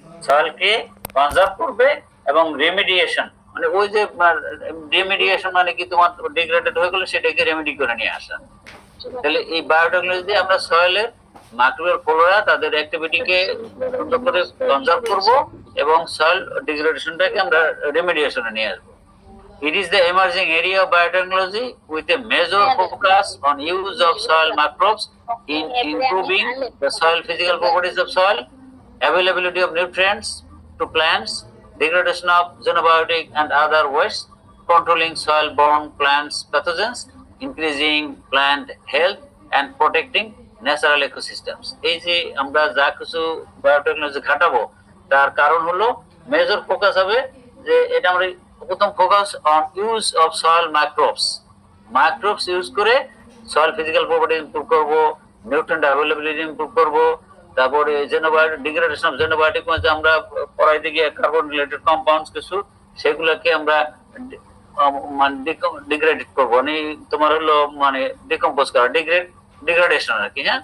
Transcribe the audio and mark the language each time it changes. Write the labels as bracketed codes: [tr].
[bn] সয়েলকে conserve করবে এবং রিমিডিয়েশন মানে ওই যে রিমিডিয়েশন মানে কি তোমার ডিগ্রেডেড হয়ে গেলে সেটাকে রেমেডি করে নিয়ে আসা। তাহলে এই বায়োটেকনোলজি দিয়ে আমরা সয়েলের মাইক্রোবিয়াল ফ্লোরা তাদের অ্যাক্টিভিটিকে সুন্দর করে কনজার্ভ করব এবং সয়েল ডিগ্রেডেশনটাকে আমরা রেমেডিয়েশনে নিয়ে আসবো। [en] It is the emerging area of biotechnology with a major focus on use of soil microbes in improving the soil physical properties of soil, availability of nutrients to plants, degradation of xenobiotic and other wastes, controlling soil-borne plants pathogens, increasing plant health and protecting natural ecosystems. [bn] এই যে আমরা যা কিছু biotechnology ঘাটাবো তার কারণ হলো major focus হবে যে এটা আমরা প্রথম [en] focus on use of soil microbes [bn] use করে সয়েল ফিজিক্যাল প্রপার্টি ইমপ্রুভ করব, নিউট্রিয়েন্ট অ্যাভেলেবিলিটি ইমপ্রুভ করব, তারপরে জেনোবায়োটিক ডিগ্রেডেশন অফ জেনোবায়োটিক মানে আমরা পড়াইতে গিয়ে কার্বন রিলেটেড কম্পাউন্ডস কিছু সেগুলোকে আমরা মানে ডিগ্রেড করব, মানে তোমার হলো মানে ডিকম্পোজ করা, ডিগ্রেডেশন আর কি।